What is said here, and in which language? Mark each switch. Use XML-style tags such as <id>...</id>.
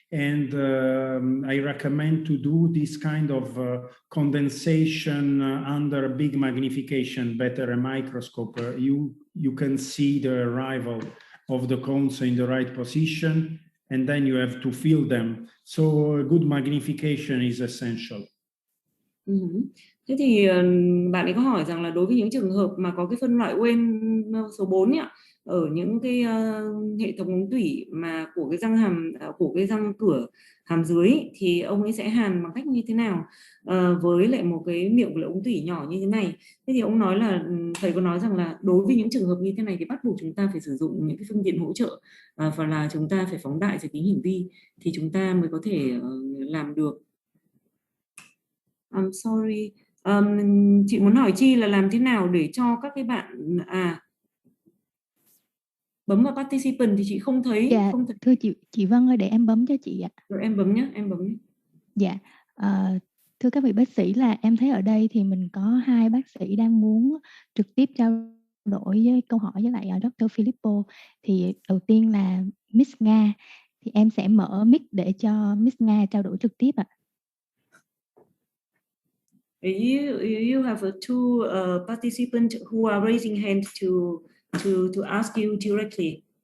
<en>And I recommend to do this kind of condensation under big magnification, better a microscope. You can see the arrival of the cones in the right position, and then you have to feel them. So good magnification is essential.</en> <vi>Thế thì bạn ấy có hỏi rằng là đối với những trường hợp mà có cái phân loại Wayne số 4 ấy, ở những cái hệ thống ống tủy mà của cái răng hàm, của cái răng cửa hàm dưới ấy, thì ông ấy sẽ hàn bằng cách như thế nào với lại một cái miệng của ống tủy nhỏ như thế này. Thế thì ông nói là thầy có nói rằng là đối với những trường hợp như thế này thì bắt buộc chúng ta phải sử dụng những cái phương tiện hỗ trợ và là chúng ta phải phóng đại giới tính hiển vi thì chúng ta mới có thể làm được.</vi> <en>I'm sorry.</en> <vi>Chị muốn hỏi Chi là làm thế nào để cho các cái bạn bấm vào participant thì chị không thấy. Dạ, không thấy. Thưa chị Vân ơi, để em bấm cho chị ạ. Rồi em bấm nhé, em bấm nhé. Dạ, thưa các vị bác sĩ, là em thấy ở đây thì mình có 2 bác sĩ đang muốn trực tiếp trao đổi với câu hỏi với lại Dr. Filippo. Thì đầu tiên là Miss Nga, thì em sẽ mở mic để cho Miss Nga trao đổi trực tiếp ạ.</vi> <en>You have two participants who are raising hands to ask you directly.</en>